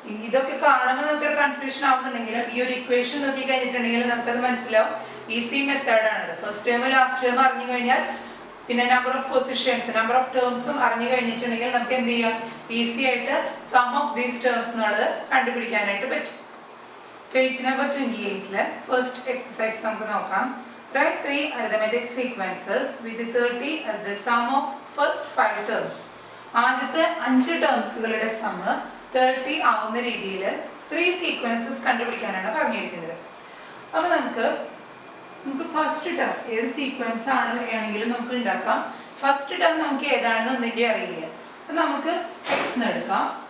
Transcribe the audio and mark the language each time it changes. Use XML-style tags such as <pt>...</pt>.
<ml>ഇതൊക്കെ കാണുമ്പോൾ നമുക്കൊരു കൺഫ്യൂഷൻ ആവുന്നുണ്ടെങ്കിലും ഈ ഒരു ഇക്വേഷൻ നോക്കി കഴിഞ്ഞിട്ടുണ്ടെങ്കിൽ നമുക്കത് മനസ്സിലാവും. Easy മെത്തേഡാണിത്. First term last term അറിഞ്ഞു കഴിഞ്ഞാൽ പിന്നെ number of positions number of ടേംസും അറിഞ്ഞു കഴിഞ്ഞിട്ടുണ്ടെങ്കിൽ നമുക്ക് എന്ത് ചെയ്യാം, ഈസി ആയിട്ട്</ml> <en>sum of these terms</en> <ml>എന്നുള്ളത് കണ്ടുപിടിക്കാനായിട്ട് പറ്റും. പേജ് നമ്പർ 28 ഫസ്റ്റ് എക്സസൈസ് നമുക്ക് നോക്കാം.</ml> <en>Write 3 arithmetic sequences with 30 as the sum of first 5 terms.</en> <ml>ആദ്യത്തെ 5 ടേംസുകളുടെ സം 30 ആവുന്ന രീതിയിൽ 3 സീക്വൻസസ് കണ്ടുപിടിക്കാനാണ് പറഞ്ഞിരിക്കുന്നത്. അപ്പോൾ നമുക്ക് ഫസ്റ്റ് ടേം ഏത് സീക്വൻസ് ആണെങ്കിലും നമുക്ക് ഉണ്ടാക്കാം. ഫസ്റ്റ് ടേം നമുക്ക് ഏതാണെന്ന് ഒന്നിൻ്റെ അറിയില്ല. അപ്പം നമുക്ക് എക്സ് എടുക്കാം.</ml>